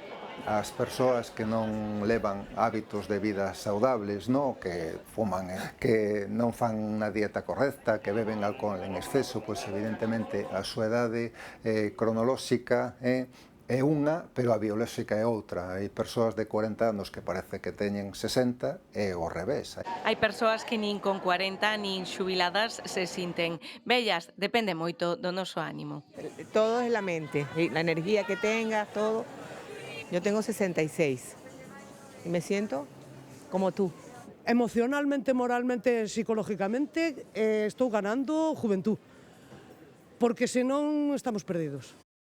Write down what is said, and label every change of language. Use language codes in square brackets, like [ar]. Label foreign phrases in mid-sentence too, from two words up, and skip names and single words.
[gl] As persoas que non levan hábitos de vida saudables, que fuman, que non fan unha dieta correcta, que beben alcohol en exceso, pois evidentemente a súa idade cronolóxica é unha, pero a biolóxica é outra. Hai persoas de 40 anos que parece que teñen 60 e ao revés. Hai persoas que nin con 40 nin xubiladas se sinten vellas, depende moito do noso ánimo. [es] Todo es la mente, la energía que tengas, todo. Yo tengo 66 y me siento como tú. [gl] Emocionalmente, moralmente, psicológicamente, estou ganando juventud, porque senón estamos perdidos.